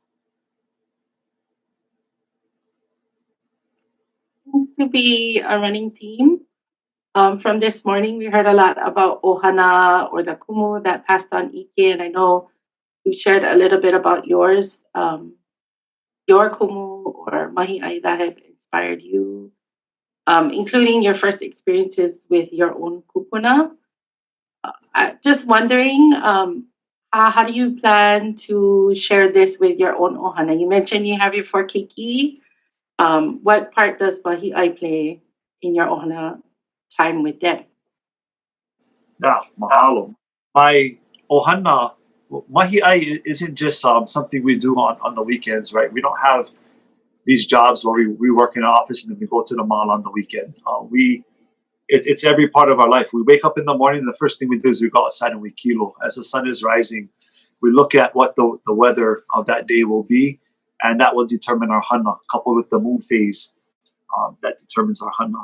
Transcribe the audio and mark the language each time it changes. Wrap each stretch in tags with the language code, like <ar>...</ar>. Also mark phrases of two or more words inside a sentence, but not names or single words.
<en>To be a running theme. From this morning, we heard a lot about ohana or the kumu that passed on ike, and I know you shared a little bit about yours, your kumu or</en> <haw>mahi ʻai</haw> <en>that have inspired you, including your first experiences with your own kupuna. Just wondering, how do you plan to share this with your own ohana? You mentioned you have your 4 keiki. What part does</en> <haw>mahi ʻai</haw> <en>play in your ohana time with them? Yeah, mahalo. My ohana,</en> <haw>mahi ʻai</haw> <en>isn't just something we do on the weekends, right? We don't have these jobs where we work in an office and then we go to the mall on the weekend. It's every part of our life. We wake up in the morning, and the first thing we do is we go outside and we kilo. As the sun is rising, we look at what the weather of that day will be, and that will determine our hana, coupled with the moon phase that determines our hana.</en>